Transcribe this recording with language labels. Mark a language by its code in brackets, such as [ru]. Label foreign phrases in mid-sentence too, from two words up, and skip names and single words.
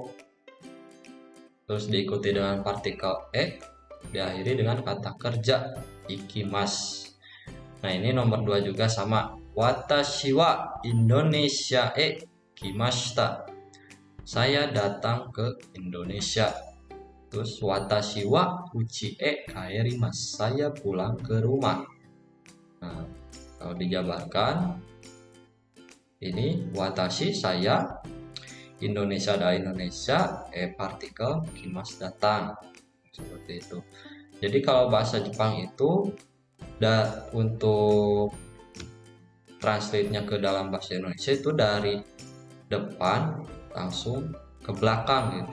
[id] Terus diikuti dengan partikel diakhiri dengan kata kerja ikimas. Nah, ini nomor 2 juga sama. [ja] 私はインドネシア来ました. [id] Saya datang ke Indonesia. [ja] Terus 私は家帰ります. [id] Saya pulang ke rumah. Nah, kalau dijabarkan ini watashi saya, Indonesia ada Indonesia, partikel kimas datang. Seperti itu. Jadi kalau bahasa Jepang itu untuk translate-nya ke dalam bahasa Indonesia itu dari depan langsung ke belakang gitu.